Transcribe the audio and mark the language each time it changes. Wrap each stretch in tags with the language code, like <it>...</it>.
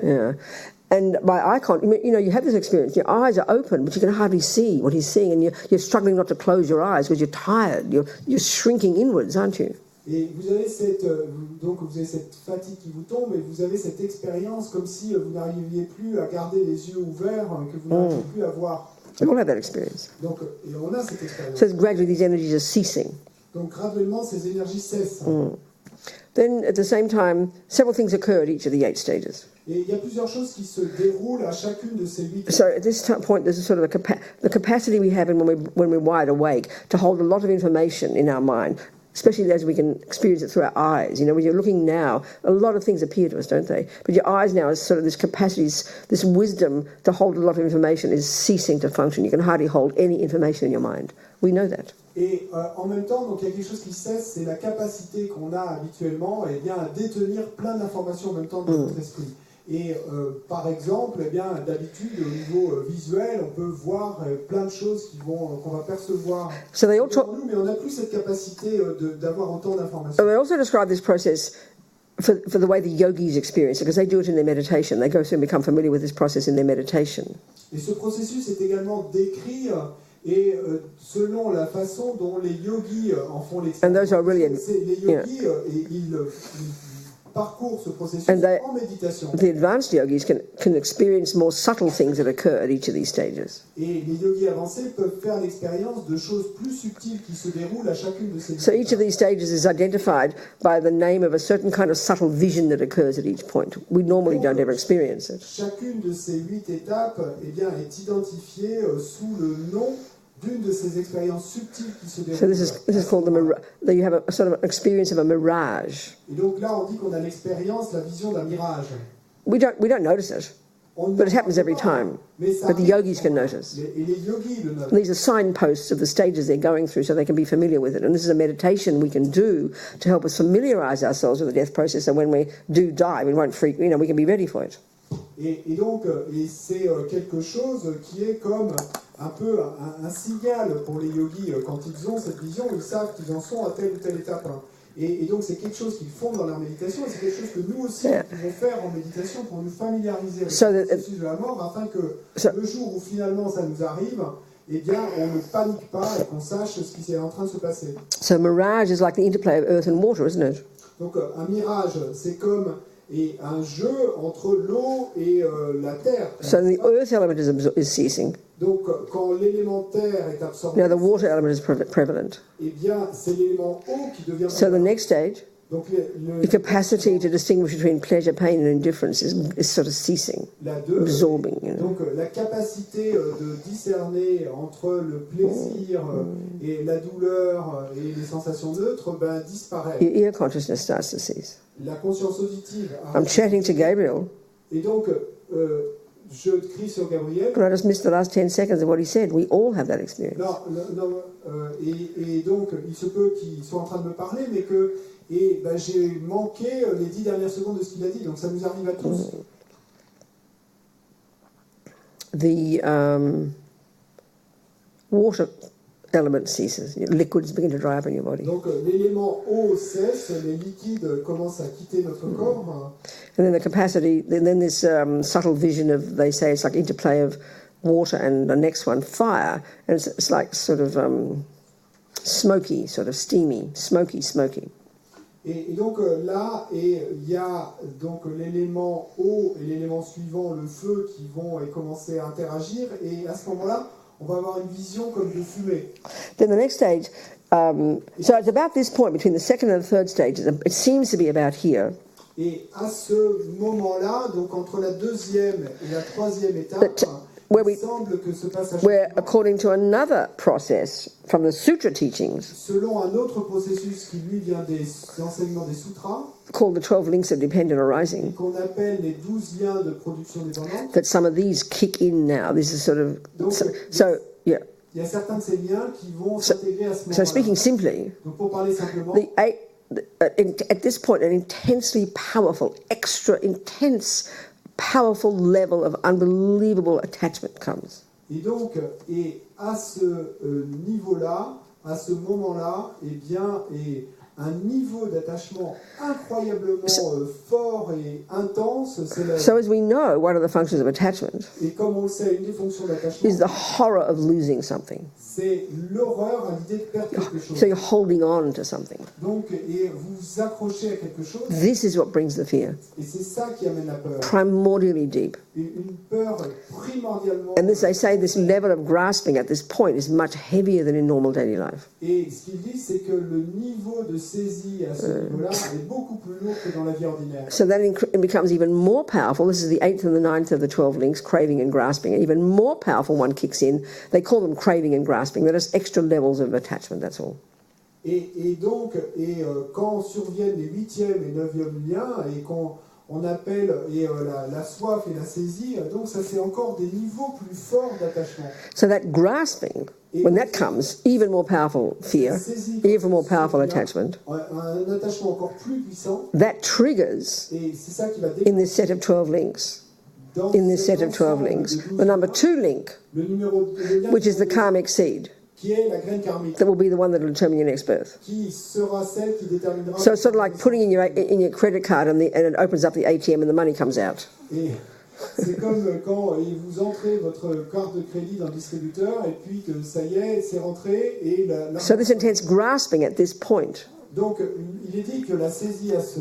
<en>Yeah. And my eye contact, you have this experience, your eyes are open, but you can hardly see what he's seeing, and you're struggling not to close your eyes because you're tired. You're shrinking inwards, aren't you?</en> <fr>Et vous avez cette fatigue qui vous tombe, et vous avez cette expérience comme si vous n'arriviez plus à garder les yeux ouverts, que vous n'arriviez plus à voir.</fr> <en>We all have that experience.</en> <fr>Donc, et on a cette expérience.</fr> <en>So gradually these energies are ceasing.</en> <fr>Donc graduellement, ces énergies cessent.</fr> <en>Then at the same time, several things occur at each of the 8 stages.</en> <fr>Et il y a plusieurs choses qui se déroulent à chacune de ces 8</fr> <en>So at this point, there's a sort of the capacity we have when we're wide awake to hold a lot of information in our mind, especially as we can experience it through our eyes. When you're looking now, a lot of things appear to us, don't they? But your eyes now is sort of this capacity, this wisdom to hold a lot of information is ceasing to function. You can hardly hold any information in your mind. We know that.</en> <fr>Et en même temps, donc il y a quelque chose qui cesse, c'est la capacité qu'on a habituellement à détenir plein d'informations en même temps dans notre esprit. Et par exemple, d'habitude, au niveau visuel, on peut voir plein de choses qu'on va percevoir devant nous, mais on n'a plus cette capacité d'avoir autant d'informations.</fr> <en>They also describe this process for the way the yogis experience it, because they do it in their meditation. They go through and become familiar with this process in their meditation.</en> <fr>Et ce processus est également décrit et selon la façon dont les yogis en font l'expérience. Les yogis, ils parcourent ce processus en méditation.</fr> <en>The advanced yogis can experience more subtle things that occur at each of these stages.</en> <fr>Et les yogis avancés peuvent faire l'expérience de choses plus subtiles qui se déroulent à chacune de ces</fr> <en>So each of these stages is identified by the name of a certain kind of subtle vision that occurs at each point. We normally don't ever experience it.</en> <fr>Chacune de ces 8 étapes est identifiée sous le nom d'une de ces expériences subtiles qui se déroulent.</fr> <en>So this is called you have a sort of experience of a mirage.</en> <fr>Et donc là, on dit qu'on a l'expérience, la vision d'un mirage.</fr> <en>We don't notice it, but it happens every time. But the yogis can notice.</en> <fr>Et les yogis le notent.</fr> <en>These are signposts of the stages they're going through, so they can be familiar with it. And this is a meditation we can do to help us familiarize ourselves with the death process, so when we do die, we won't freak. We can be ready for it.</en> <fr>Et donc, c'est quelque chose qui est comme un peu un signal pour les yogis. Quand ils ont cette vision, ils savent qu'ils en sont à telle ou telle étape. Et donc, c'est quelque chose qu'ils font dans leur méditation, et c'est quelque chose que nous aussi, nous pouvons faire en méditation pour nous familiariser avec le processus de la mort, afin que le jour où finalement ça nous arrive, on ne panique pas et qu'on sache ce qui est en train de se passer.</fr> <en>So mirage is like the interplay of earth and water, isn't it?</en> <fr>Donc, un mirage, c'est comme un jeu entre l'eau et la terre.</fr> <en>So the earth element is ceasing.</en> <fr>Donc, quand l'élément terre est absorbé,</fr> <en>Now the water element is prevalent.</en> <fr>eh bien, c'est l'élément eau qui devient.</fr> <en>So the next stage,</en> <fr>donc,</fr> <en>the capacity to distinguish between pleasure, pain, and indifference is sort of ceasing, absorbing.</en> <fr>Donc, la capacité de discerner entre le plaisir et la douleur et les sensations neutres disparaît.</fr> <en>Your ear consciousness starts to cease.</en> <fr>La conscience auditive.</fr> <en>I'm chatting to Gabriel.</en> <fr>Et donc, je crie sur Gabriel.</fr> <en>And I just missed the last 10 seconds of what he said. We all have that experience.</en> <fr>Et donc, il se peut qu'ils soient en train de me parler, mais que j'ai manqué les 10 dernières secondes de ce qu'il a dit. Donc, ça nous arrive à tous.</fr> <en>The water element ceases. Liquids begin to dry up in your body.</en> <fr>Donc, l'élément eau cesse, les liquides commencent à quitter notre corps.</fr> <en>And then the capacity, then this subtle vision of, they say it's like interplay of water and the next one, fire. And it's like sort of smoky, sort of steamy, smoky.</en> <fr>Et donc là, il y a donc l'élément eau et l'élément suivant, le feu, qui vont commencer à interagir. Et à ce moment-là, on va avoir une vision comme de fumée.</fr> <en>Then the next stage, so it's about this point between the second and the third stages. It seems to be about here.</en> <fr>Et à ce moment-là, donc entre la deuxième et la troisième étape, il semble que ce passage</fr> <en>where according to another process from the sutra teachings,</en> <fr>selon un autre processus qui lui vient des enseignements des sutras,</fr> <en>called the 12 links of dependent arising,</en> <fr>qu'on appelle les 12 liens de production dépendante,</fr> <en>that some of these kick in now. This is sort of</en> <fr>donc,</fr> <en>yeah.</en> <fr>il y a certains de ces liens qui vont s'intégrer à ce</fr> <en>So</en> <fr>moment-là.</fr> <en>speaking simply,</en> <fr>Donc pour parler simplement,</fr> <en>at this point, an intensely powerful, extra intense, powerful level of unbelievable attachment comes.</en> <fr>et donc, et à ce niveau-là, à ce moment-là, eh bien, et un niveau d'attachement incroyablement fort et intense s'élève.</fr> <en>So as we know, one of the functions of attachment</en> <fr>Et comme on le sait, une des fonctions d'attachement,</fr> <en>is the horror of losing something.</en> <fr>c'est l'horreur à l'idée de perdre quelque chose.</fr> <en>So you're holding on to something.</en> <fr>Donc, et vous vous accrochez à quelque chose,</fr> <en>This is what brings the fear,</en> <fr>et c'est ça qui amène la peur.</fr> <en>primordially deep.</en> <fr>Une peur primordialement.</fr> <en>And this, they say this level of grasping at this point is much heavier than in normal daily life.</en> <fr>Et ce qu'il dit, c'est que le niveau de saisie à ce niveau-là est beaucoup plus lourd que dans la vie ordinaire.</fr> <en>So that it becomes even more powerful. This is the 8th and the 9th of the 12 links, craving and grasping. An even more powerful one kicks in. They call them craving and grasping. They're just extra levels of attachment, that's all.</en> <fr>Et donc, quand surviennent les 8e et 9e liens, et qu'on appelle la soif et la saisie, donc ça c'est encore des niveaux plus forts d'attachement.</fr> <en>So that grasping, when that comes, even more powerful fear, even more powerful attachment,</en> <fr>Un attachement encore plus puissant,</fr> <en>that triggers</en> <fr>et c'est ça qui va</fr> <en>in this set of 12 links, in this set of 12 links, the number 2 link,</en> <fr>le lien</fr> <en>which is the karmic seed,</en> <fr>qui est la graine karmique,</fr> <en>that will be the one that will determine your next birth.</en> <fr>qui sera celle qui déterminera.</fr> <en>So it's sort of like putting in your credit card and it opens up the ATM and the money comes out.</en> <fr>Et c'est comme quand vous entrez votre carte de crédit dans le distributeur et puis que ça y est, c'est rentré et</fr> <en>So this intense grasping at this point</en> <fr>donc il est dit que la saisie à ce</fr>